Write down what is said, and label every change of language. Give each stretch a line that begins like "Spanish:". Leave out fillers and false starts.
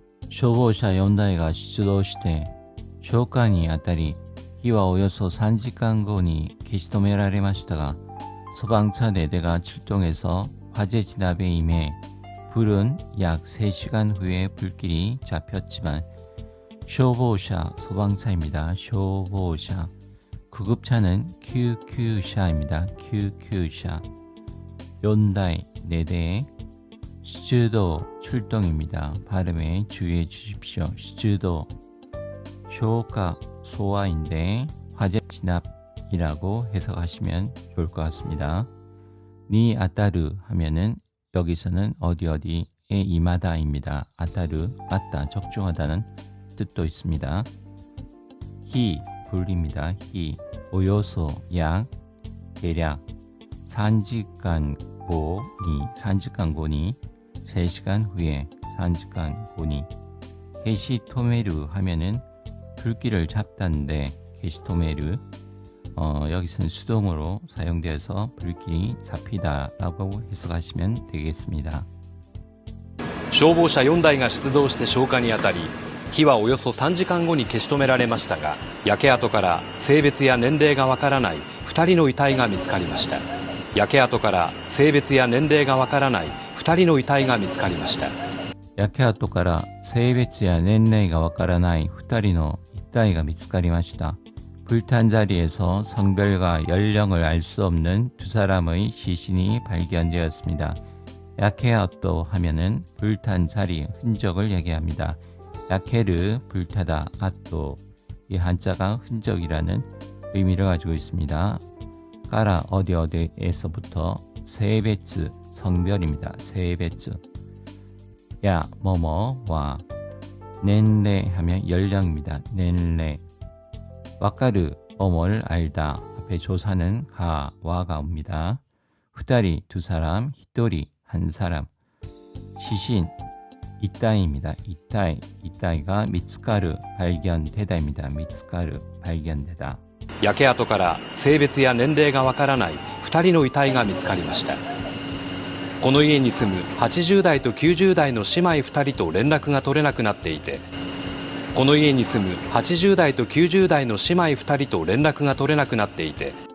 Japanese: 消防車4台が出動して消火に当たり、火はおよそ3時間後に消し止められましたが、
Korean: 소방차 4대가 출동해서 화재 진압에 임해 불은 약 3시간 후에 불길이 잡혔지만 쇼보샤 소방차입니다. 쇼보샤 구급차는 QQ샤입니다. QQ샤 연다이 4대 시즈도 출동입니다. 발음에 주의해 주십시오. 시즈도 쇼가 소화인데 화재 진압이라고 해석하시면 좋을 것 같습니다. 니 아따르 하면은 여기서는 어디에 임하다입니다. 아따르 맞다 적중하다는 뜻도 있습니다. 히 불입니다. 히 오요소 약 대략 산지간고니 3시간 후에 산지간고니 게시토메르 하면은 불길을 잡다인데 게시토메르 여기서는 수동으로 사용되어서 불길이 잡히다라고 해석하시면 되겠습니다.
Japanese: 消防車4台が出動して消火に当たり、火はおよそ3時間後に消し止められましたが、焼け跡から性別や年齢がわからない2人の遺体が見つかりました。焼け跡から性別や年齢がわからない2人の遺体が見つかりました。焼け跡から性別や年齢がわからない2人の遺体が見つかりました。
Korean: 불탄 자리에서 성별과 연령을 알 수 없는 두 사람의 시신이 발견되었습니다. 야케아또 하면은 불탄 자리, 흔적을 얘기합니다. 야케르, 불타다, 아또, 이 한자가 흔적이라는 의미를 가지고 있습니다. 까라, 어디에서부터, 세베츠, 성별입니다. 세베츠. 야, 뭐뭐와, 넨레 하면 연령입니다. 넨레. 와카르, 뭐뭐를 알다. 앞에 조사는 가, 와가 옵니다. 후다리, 두 사람, 히토리, 한 사람. 시신, 이따이입니다. 이따이가 미츠카르, 발견되다입니다. 미츠카르, 발견되다.
Japanese: 焼け跡から性別や年齢がわからない2人の遺体が見つかりました。この家に住む80代と90代の姉妹2人と連絡が取れなくなっていて、この家に住む80代と90代の姉妹2人と連絡が取れなくなっていて、